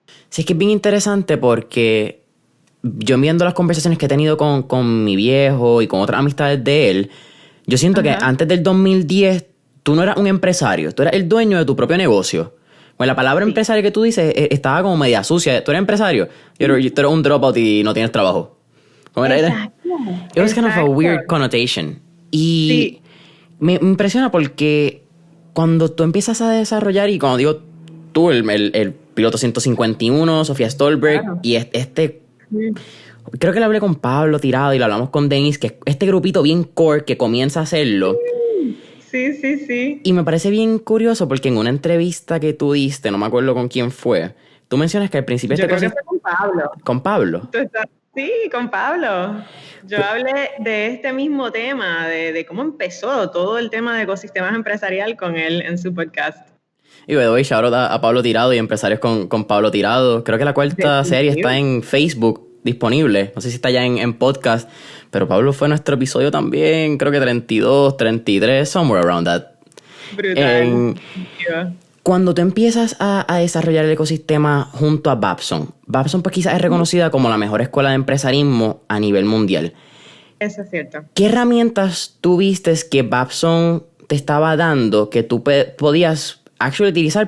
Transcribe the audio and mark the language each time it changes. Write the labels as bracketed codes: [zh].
[es] Sí, es que es bien interesante porque yo viendo las conversaciones que he tenido con mi viejo y con otras amistades de él, yo siento que antes del 2010 tú no eras un empresario, tú eras el dueño de tu propio negocio. Bueno, la palabra empresario que tú dices estaba como media sucia. ¿Tú eres empresario? Tú eres un dropout y no tienes trabajo. ¿Cómo era? Exacto. [en] It was kind of a weird connotation. [es] Y Sí. me impresiona porque cuando tú empiezas a desarrollar, y cuando digo tú, el piloto 151, Sofía Stolberg, Claro. y creo que lo hablé con Pablo Tirado y lo hablamos con Denise, que es este grupito bien core que comienza a hacerlo. Sí. Y me parece bien curioso porque en una entrevista que tú diste, no me acuerdo con quién fue, tú mencionas que al principio Yo creo que fue con Pablo. ¿Con Pablo? Sí, con Pablo. Yo hablé de este mismo tema, de cómo empezó todo el tema de ecosistemas empresarial con él en su podcast. Y by the way, shout out a Pablo Tirado y empresarios con Pablo Tirado. Creo que la cuarta serie está en Facebook disponible. No sé si está ya en podcast. Pero Pablo fue nuestro episodio también. Creo que 32, 33, somewhere around that. Brutal. Cuando tú empiezas a desarrollar el ecosistema junto a Babson pues quizás es reconocida como la mejor escuela de empresarismo a nivel mundial. Eso es cierto. ¿Qué herramientas tú vistes que Babson te estaba dando que tú podías actually utilizar?